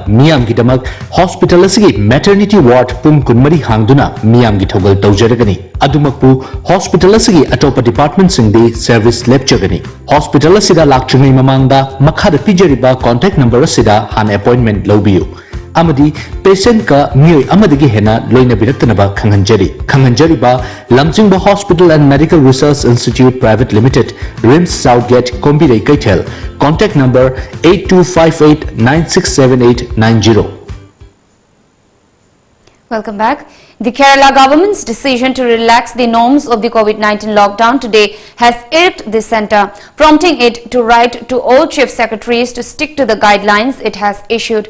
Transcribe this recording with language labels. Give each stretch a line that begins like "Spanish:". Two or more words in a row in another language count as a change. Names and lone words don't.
Manipuri: Miyam Gidamak Hospital Asigi
English: Maternity Ward
Manipuri: Pung Kunmari Hangduna Miyam Gitogal Taujaragani Adumakpu Hospital Asigi Atopa Department Singdi Service Lepchagani Hospital Asida Lakchungi Mamanga Makhada Pijariba
English: Contact Number
Manipuri: Asida Han Appointment Lobiu Amadi patient ka miyoi amadagi hena loina biraktanaba khanghanjari ba Lamjingba Hospital and Medical Research Institute Private Limited, RIMS Southgate, Kombirei, Kaitel.
English: Contact number 8258967890. Welcome back. The Kerala government's decision to relax the norms of the COVID-19 lockdown today has irked the centre, prompting it to write to all chief secretaries to stick to the guidelines it has issued.